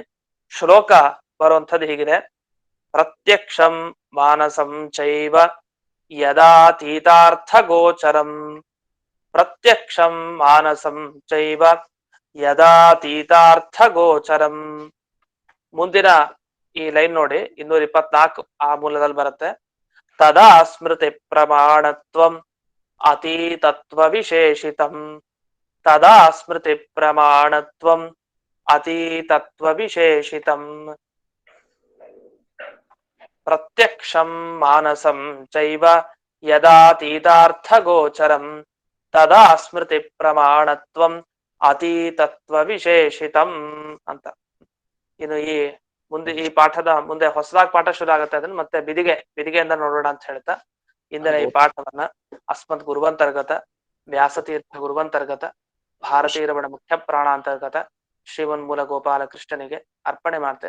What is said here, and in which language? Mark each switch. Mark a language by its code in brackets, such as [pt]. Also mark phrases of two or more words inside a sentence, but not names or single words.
[kn] ಶ್ಲೋಕ ಬರುವಂಥದ್ದು ಹೀಗಿದೆ: [sa] ಪ್ರತ್ಯಕ್ಷಂ ಮಾನಸಂ ಚೈವ ಯದಾತೀತಾರ್ಥ ಗೋಚರಂ. ಪ್ರತ್ಯಕ್ಷಂ ಮಾನಸಂ ಚೈವ ಯದಾತೀತಾರ್ಥ ಗೋಚರಂ. [kn] ಮುಂದಿನ ಈ ಲೈನ್ ನೋಡಿ, 224 ಆ ಮೂಲದಲ್ಲಿ ಬರುತ್ತೆ. [sa] ತದಾ ಸ್ಮೃತಿ ಪ್ರಮಾಣತ್ವಂ ಅತೀತತ್ವ ವಿಶೇಷಿತಂ. ತದಾ ಸ್ಮೃತಿ ಪ್ರಮಾಣತ್ವಂ ಅತೀತತ್ವ ವಿಶೇಷಿತಂ. ಪ್ರತ್ಯಕ್ಷಂ ಮಾನಸಂ ಚೈವ ಯದಾತೀತಾರ್ಥ ಗೋಚರಂ ತದಾ ಸ್ಮೃತಿ ಪ್ರಮಾಣತ್ವಂ ಅತೀತತ್ವ ವಿಶೇಷಿತಂ ಅಂತ. [kn] ಇನ್ನು ಈ ಮುಂದೆ ಈ ಪಾಠದ ಮುಂದೆ ಹೊಸದಾಗಿ ಪಾಠ ಶುರು ಆಗುತ್ತೆ, ಅದನ್ನ ಮತ್ತೆ ಬಿದಿಗೆಯಿಂದ ನೋಡೋಣ ಅಂತ ಹೇಳ್ತಾ ಇಂದಿನ ಈ ಪಾಠವನ್ನ [sa] ಅಸ್ಮದ್ ಗುರುವಂತರ್ಗತ ವ್ಯಾಸತೀರ್ಥ ಗುರುವಂತರ್ಗತ ಭಾರತೀರಮಣ ಮುಖ್ಯ ಪ್ರಾಣ ಅಂತರ್ಗತ [kn] ಶ್ರೀಮನ್ಮೂಲ ಗೋಪಾಲ ಕೃಷ್ಣನಿಗೆ ಅರ್ಪಣೆ ಮಾಡ್ತೇನೆ.